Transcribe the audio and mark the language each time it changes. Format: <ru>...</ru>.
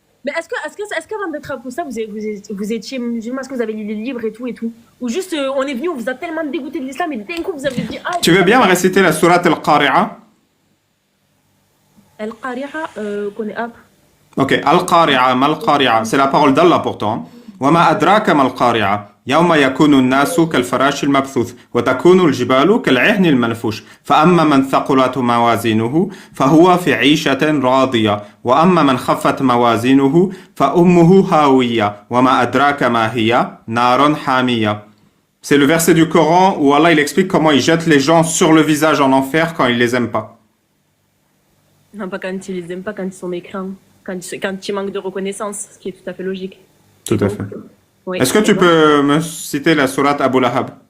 <fr>Mais est-ce qu'avant d'être apostat, vous étiez musulman, est-ce que vous avez lu les livres et tout? Ou juste, on est venu, on vous a tellement dégoûté de l'islam et d'un coup vous avez dit, ah, Tu veux bien me réciter la sourate Al-Qari'a? Al-Qari'a, connaît pas. Ok, Al-Qari'a, Mal-Qari'a. C'est la parole d'Allah pourtant.</fr> <ar>وما أدراك ما القارعة يوم يكون الناس كالفراش المبثوث وتكون الجبال كالعهن المنفوش فأما من ثقلت موازينه فهو في عيشة راضية وأما من خفت موازينه فأمه هاوية وما أدراك ما هي نار حامية.</ar> <fr>C'est le verset du Coran où Allah il explique comment il jette les gens sur le visage en enfer quand il les aime pas. Non, pas quand ils les aiment pas, quand ils sont mécrants, quand ils manquent de reconnaissance, ce qui est tout à fait logique. Tout à fait. Oui. Est-ce que tu peux me citer la sourate Abu Lahab?</fr>